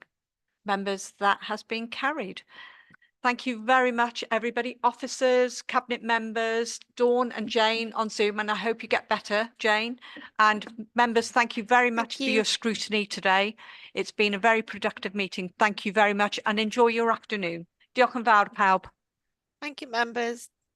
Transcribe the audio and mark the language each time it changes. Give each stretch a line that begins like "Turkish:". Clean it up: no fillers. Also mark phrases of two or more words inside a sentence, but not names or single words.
English: Members, that has been carried. Thank you very much, everybody. Officers, cabinet members, Dawn and Jane on Zoom, and I hope you get better, Jane. And members, thank you very much for your scrutiny today. It's been a very productive meeting. Thank you very much and enjoy your afternoon.
Welsh: Diolch yn fawr pawb.
English: Thank you, members.